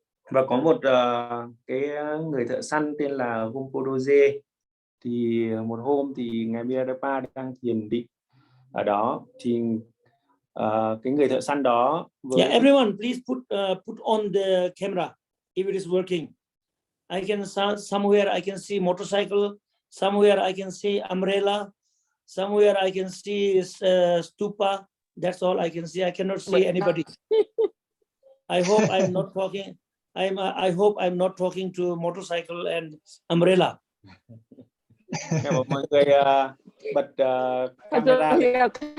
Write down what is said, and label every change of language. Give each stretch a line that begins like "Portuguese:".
Vietnamese: Và có một cái người thợ săn tên là Ngondro, thì một hôm thì ngài Milarepa đang thiền định ở đó, thì cái người thợ săn đó
English: Yeah, everyone please put on the camera if it is working. I can somewhere I can see motorcycle, somewhere I can see umbrella, somewhere I can see stupa. That's all I can see. I cannot see anybody. I hope I'm not talking. I hope I'm not talking to motorcycle and umbrella.
Vietnamese: Mọi người bật camera lên.